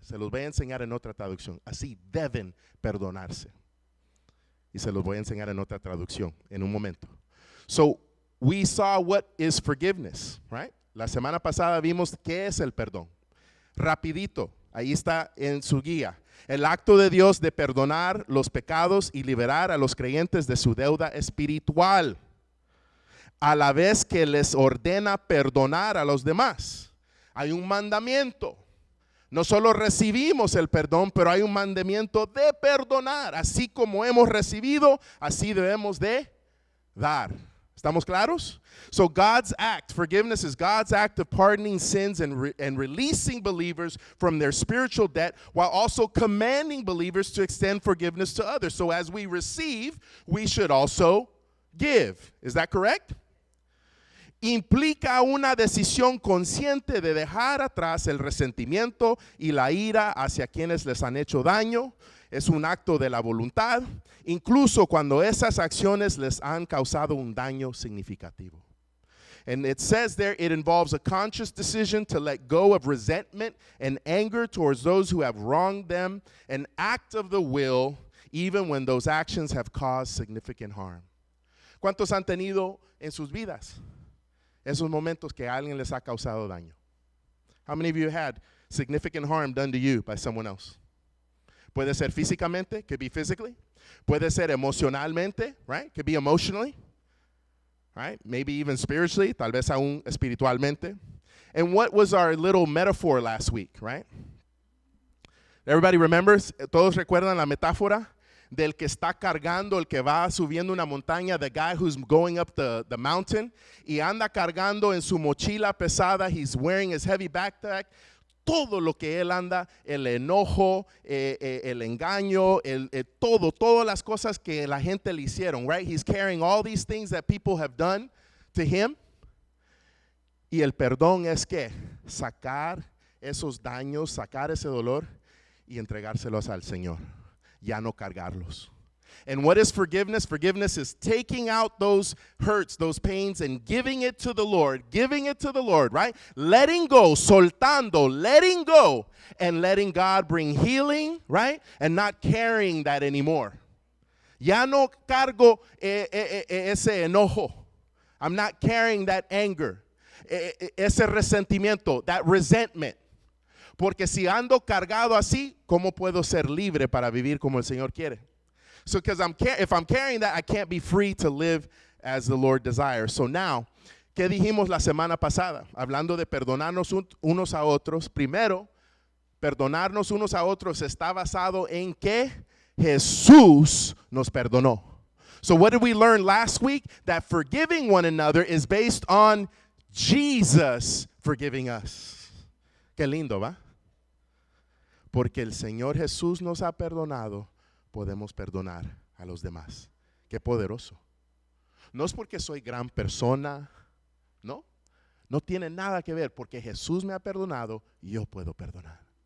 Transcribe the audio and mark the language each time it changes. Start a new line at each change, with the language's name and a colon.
Spanish: Se los voy a enseñar en otra traducción. Así deben perdonarse. Y se los voy a enseñar en otra traducción en un momento.
English: So, we saw what is forgiveness, right?
Spanish: La semana pasada vimos qué es el perdón. Rapidito, ahí está en su guía. El acto de Dios de perdonar los pecados y liberar a los creyentes de su deuda espiritual, a la vez que les ordena perdonar a los demás. Hay un mandamiento. No solo recibimos el perdón, pero hay un mandamiento de perdonar. Así como hemos recibido, así debemos de dar. ¿Estamos claros?
English: So God's act, forgiveness is God's act of pardoning sins and releasing believers from their spiritual debt, while also commanding believers to extend forgiveness to others. So as we receive, we should also give. Is that correct?
Spanish: Implica una decisión consciente de dejar atrás el resentimiento y la ira hacia quienes les han hecho daño. Es un acto de la voluntad, incluso cuando esas acciones les han causado un daño significativo.
English: And it says there, it involves a conscious decision to let go of resentment and anger towards those who have wronged them, an act of the will, even when those actions have caused significant harm.
Spanish: ¿Cuántos han tenido en sus vidas esos momentos que alguien les ha causado daño?
English: How many of you had significant harm done to you by someone else?
Spanish: Puede ser físicamente,
English: could be physically.
Spanish: Puede ser emocionalmente, right?
English: Could be emotionally, right? Maybe even spiritually,
Spanish: tal vez aún espiritualmente.
English: And what was our little metaphor last week, right? Everybody remembers?
Spanish: ¿Todos recuerdan la metáfora del que está cargando, el que va subiendo una montaña,
English: the guy who's going up the mountain,
Spanish: y anda cargando en su mochila pesada,
English: he's wearing his heavy backpack,
Spanish: todo lo que él anda, el enojo, el engaño, todas las cosas que la gente le hicieron, right?
English: He's carrying all these things that people have done to him.
Spanish: Y el perdón es que sacar esos daños, sacar ese dolor y entregárselos al Señor. Ya no cargarlos.
English: And what is forgiveness? Forgiveness is taking out those hurts, those pains, and giving it to the Lord, right? Letting go,
Spanish: soltando,
English: letting go, and letting God bring healing, right? And not carrying that anymore.
Spanish: Ya no cargo ese enojo.
English: I'm not carrying that anger,
Spanish: ese resentimiento,
English: that resentment.
Spanish: Porque si ando cargado así, ¿cómo puedo ser libre para vivir como el Señor quiere?
English: So because if I'm carrying that, I can't be free to live as the Lord desires. So now,
Spanish: ¿qué dijimos la semana pasada? Hablando de perdonarnos unos a otros. Primero, perdonarnos unos a otros está basado en que Jesús nos perdonó.
English: So what did we learn last week? That forgiving one another is based on Jesus forgiving us.
Spanish: Qué lindo, ¿va? Porque el Señor Jesús nos ha perdonado, podemos perdonar a los demás. Qué poderoso. No es porque soy gran persona, no. No tiene nada que ver, porque Jesús me ha perdonado y yo puedo perdonar.